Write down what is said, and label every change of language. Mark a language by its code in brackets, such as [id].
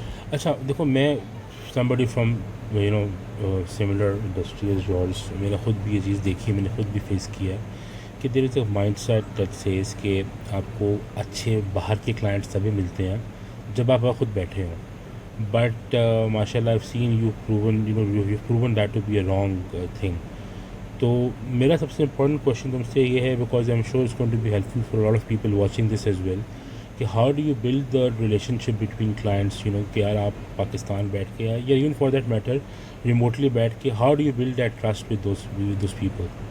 [ur] اچھا دیکھو, میں [en] somebody from similar industry as yours, [ur] میں نے خود بھی یہ چیز دیکھی ہے, میں نے خود بھی فیس کیا ہے کہ [en] there is a mindset that says [ur] کہ آپ کو اچھے باہر کے کلائنٹس تبھی ملتے ہیں جب آپ خود بیٹھے ہوں. [en] But ماشاء اللہ I've seen you've proven that to be a wrong thing. [ur] تو میرا سب سے امپورٹنٹ کوشچن تم سے یہ ہے, [en] because I am sure it's going to be helpful for lot of people watching this as well, کہ how do you build the relationship between clients, [ur] کہ یار آپ پاکستان بیٹھ کے, [en] یا even for that matter remotely بیٹھ کے, how do you build that trust with those people?